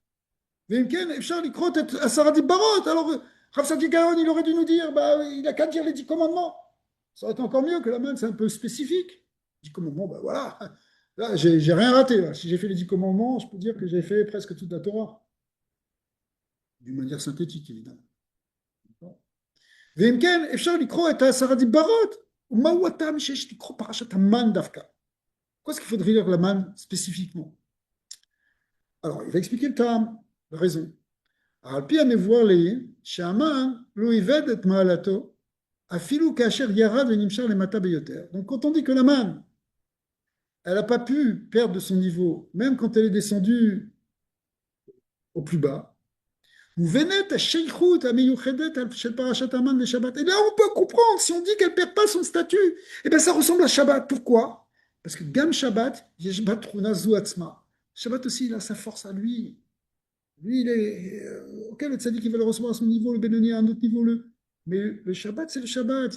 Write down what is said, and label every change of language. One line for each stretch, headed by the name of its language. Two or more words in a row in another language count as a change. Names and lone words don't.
French: Alors, Rav Sadi Gaon, il aurait dû nous dire, bah, il n'a qu'à dire les 10 commandements. Ça aurait été encore mieux que la manne, c'est un peu spécifique. 10 commandements, ben voilà. Là, j'ai rien raté. Là. Si j'ai fait les 10 commandements, je peux dire que j'ai fait presque toute la Torah. D'une manière synthétique, évidemment.
Hebrew: ואם כן, אפשר לקרוא את העשר הדיברות. ומהו הטעם שיש לקרוא פרשת המן דווקא?
French: Pourquoi est-ce qu'il faudrait lire la manne spécifiquement? Alors, il va expliquer le terme, la raison.
Hebrew: על פי המבואר לעיל, שהמן לא איבד את מעלתו, אפילו כאשר ירד ונמשך למטה ביותר.
French: Donc, quand on dit que la manne, elle n'a pas pu perdre de son niveau, même quand elle est descendue au plus bas,
Hebrew: ובנט השייכות המיוחדת של פרשת המן לשבת.
French: Et là, on peut comprendre, si on dit qu'elle ne perd pas son statut, eh bien, ça ressemble à Shabbat. Pourquoi? Parce que
Hebrew: גם שבת, יש בטרונה זו עצמה.
French: Shabbat aussi, il a sa force à lui. Lui, il est. Ok, le tzaddik, il va le recevoir à son niveau, le Benoni à un autre niveau. Mais le Shabbat, c'est le Shabbat.